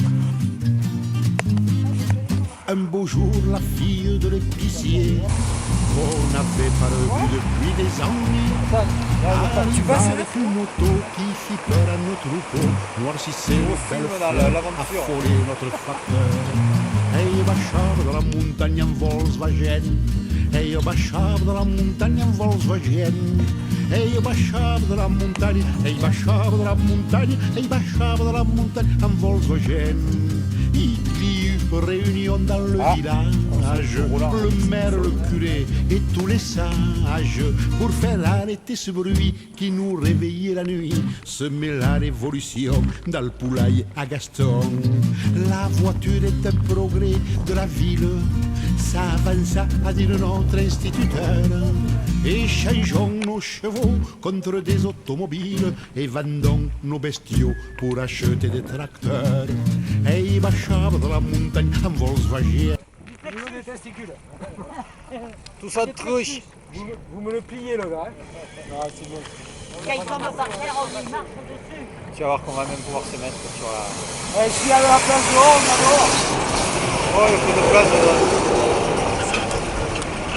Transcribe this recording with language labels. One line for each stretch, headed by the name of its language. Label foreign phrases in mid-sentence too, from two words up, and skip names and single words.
French: Un beau jour, la fille de l'épicier, qu'on n'avait pas revu depuis des années, arriva avec une moto qui fit peur à nos troupeaux, noircissait nos belles fleurs, affolait notre facteur.
Catalan: Ell baixava de la muntanya en Volkswagen, ell baixava de la muntanya en Volkswagen, ell baixava de la muntanya, ell baixava de la muntanya, ell baixava de la muntanya en Volkswagen.
French: Il y eut réunion dans le village, le maire, le curé et tous les sages, pour faire arrêter ce bruit qui nous réveillait la nuit, semer la révolution dans le poulailler à Gaston. La voiture est un progrès de la ville, ça avança, a dit notre instituteur. Échangeons nos chevaux contre des automobiles et vendons nos bestiaux pour acheter des tracteurs.
Catalan: Ell baixava de la montagne en Volkswagen.
French: Au niveau des testicules. Tout ça de truche. Vous me le pliez le gars. Ah, c'est bon. Quand il tombe par terre, on lui marche dessus. Tu vas voir qu'on va même pouvoir se mettre sur la... Ouais, je suis à la place dehors, on va dehors. Oh, il y a plus de place dedans.